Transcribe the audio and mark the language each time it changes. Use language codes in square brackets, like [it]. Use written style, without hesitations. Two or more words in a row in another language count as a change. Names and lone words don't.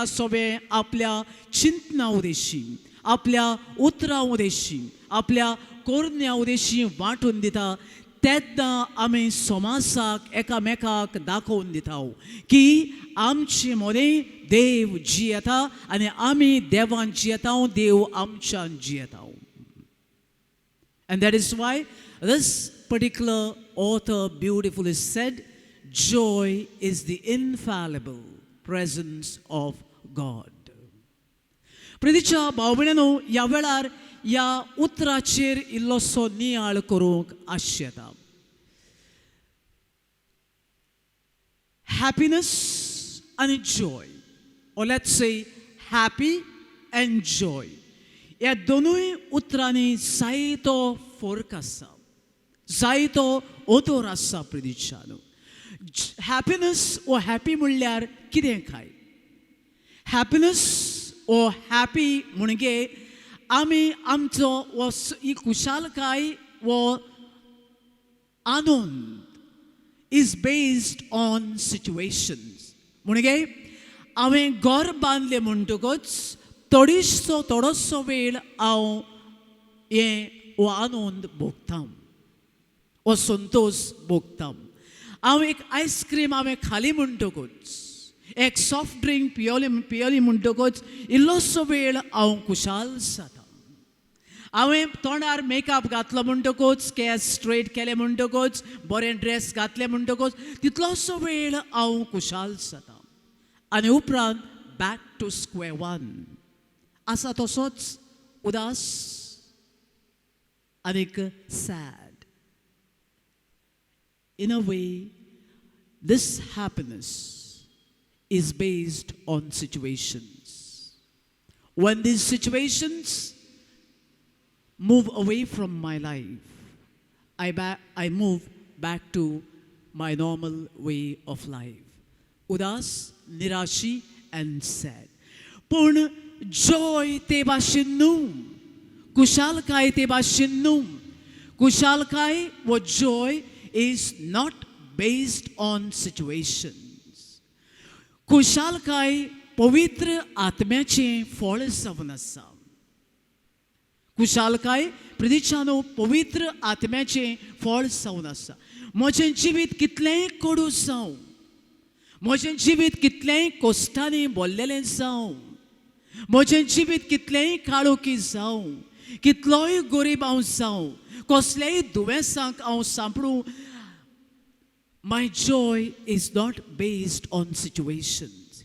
[kok] सोबे आपल्या चिंतना उदेशी, आपल्या उतरां उदेशी, आपल्या कोरण्या उदेशी वांटून दिता, तेन्ना आमी समाजाक एकामेकाक दाखोवन दिता की आमचे मदें देव जियेता आनी आमी देवान जियेता देव आमच्यान जियेता. [en] And that is why this particular author beautifully said, joy is the infallible presence of God. [kok] प्रितीच्या भाव भयणींनो, ह्या वेळार ह्या उतराचेर इल्लोसो नियाळ करूंक आश येता. [en] Happiness and joy, or let's say happy and joy, [kok] ह्या दोनूय उतरांनी जायतो फरक आसा, जायतो ओतोर आसा. प्रितीच्यानो, हॅपीनेस ओ हॅपी म्हणल्यार कितें काय? हॅपीनेस ओ हॅपी म्हणजे आमी आमचो ही खुशालकाय वो आनंद [en] is based on situations. [kok] म्हणजे हांवें घर बांदलें म्हणटकच थोडोसो वेळ हांव हो आनंद भोगतां, हो संतोष भोगतां. हांव एक आयस्क्रीम हांवें खाली म्हणटकच, एक [en] soft drink [kok] पियोली म्हणटकच इल्लोसो वेळ हांव खुशाल जाता. हांवें तोंडार मेकअप घातलो म्हणटकच, केस स्ट्रेट केले म्हणटकच, बरें ड्रेस घातले म्हणटकच तितलोसो वेळ हांव खुशाल जाता. आनी उपरांत [en] back to square one [kok] आसा तसोच उदास आनीक सॅड. [en] In a way, this happiness is based on situations. When these situations move away from my life, I move back to my normal way of life. [kok] उदास, निराशी [en] and sad. [kok] Pun joy te भाशेन न्हू, कुशालकाय ते भाशेन न्हू. कुशालकाय वो [en] joy is not based on situations. [kok] कुशालकाय पवित्र आत्म्याचें फळ जावन आसा. कुशालकाय प्रितीच्यानो पवित्र आत्म्याचें फळ जावन आसा. म्हजें जिवीत कितलेंय कडू जावं, म्हजें जिवीत कितलेंय कोश्टांनी भरलेलें जावं, म्हजें जिवीत कितलेंय काळोखी जावं, कितलोय गरीब हांव जावं, कसलेय दुयेंसांक हांव सांपडूं, [en] my joy is not based on situations.